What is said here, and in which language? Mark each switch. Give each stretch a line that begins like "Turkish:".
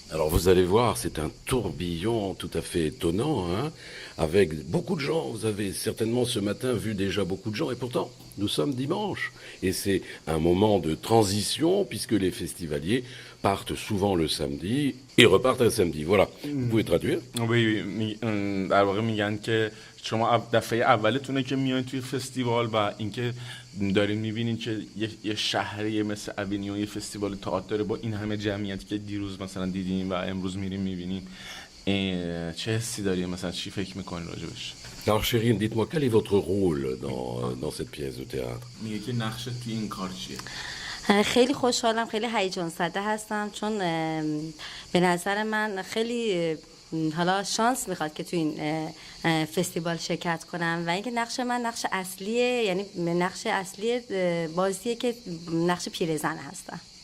French: Alors, vous allez voir, c'est un tourbillon tout à fait étonnant, hein, avec beaucoup de gens. Vous avez certainement ce matin vu déjà beaucoup de gens, et pourtant, nous sommes dimanche. Et c'est un moment de transition, puisque les festivaliers partent souvent le samedi et repartent un samedi. Voilà. Vous pouvez traduire?
Persian: Oui, در واقع میگن که شما دفعه اولتونه که میان توی فستیوال و اینکه دارین میبینین که یه شهری مثل اوینیون یه فستیوال تئاتر داره با این همه جمعیتی که دیروز مثلا دیدین و امروز میرین میبینین چه حسی داری مثلا چی فکر میکنین راجبش؟
French: Alors, Chérine, dites-moi, quel est votre rôle dans cette pièce de théâtre?
Persian: میگه که نقشت توی این کار چیه؟ خیلی خوشحالم، خیلی هیجان زده هستم، چون به نظر من خیلی حالا شانس میخواد که تو این فستیوال شرکت کنم و اینکه نقش من نقش اصلیه، یعنی نقش اصلی بازیه که نقش پیرزن هستم.